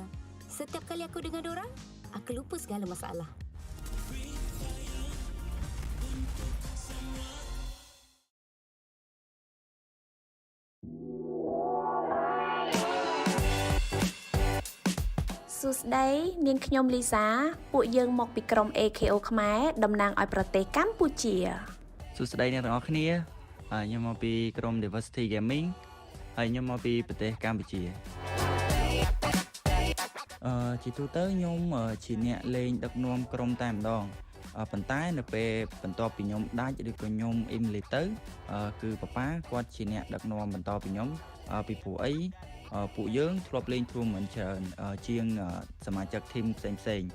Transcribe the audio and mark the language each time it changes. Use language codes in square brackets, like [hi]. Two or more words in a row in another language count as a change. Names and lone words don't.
[ms] Setiap kali aku dengan dorang, aku lupa segala masalah. [km] Susday នាងខ្ញុំលីសាពួកយើងមកពីក្រុម AKO ខ្មែរតំណាងឲ្យប្រទេសកម្ពុជា សួស្តីអ្នកទាំងអស់គ្នាខ្ញុំមកពីក្រុម Diversity Gaming ហើយខ្ញុំមកពីប្រទេសកម្ពុជាជាទូទៅខ្ញុំជាអ្នកលេងដឹកនាំក្រុមតែម្ដងប៉ុន្តែនៅពេលបន្ទាប់ពីខ្ញុំដាច់ឬក៏ខ្ញុំអ៊ីមលីទៅគឺប៉ាប៉ាគាត់ជាអ្នកដឹកនាំបន្តពីខ្ញុំពីព្រោះអីពួកយើងធ្លាប់លេងព្រមមិនច្រើនជាងសមាជិកធីមផ្សេងៗ